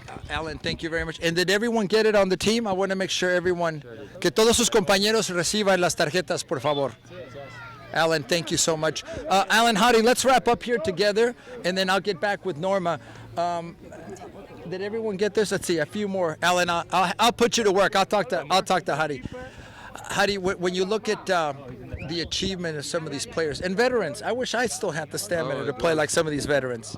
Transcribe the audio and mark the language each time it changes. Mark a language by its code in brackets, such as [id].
[en] Alan, thank you very much. And did everyone get it on the team? I want to make sure [es] que todos sus compañeros reciban las tarjetas, por favor. [en] Alan, thank you so much. Alan, Hadi, let's wrap up here together, and then I'll get back with Norma. Did everyone get this? Let's see, a few more. Alan, I'll put you to work. I'll talk to Hadi. Hadi, when you look at the achievement of some of these players and veterans, I wish I still had the stamina to play like some of these veterans.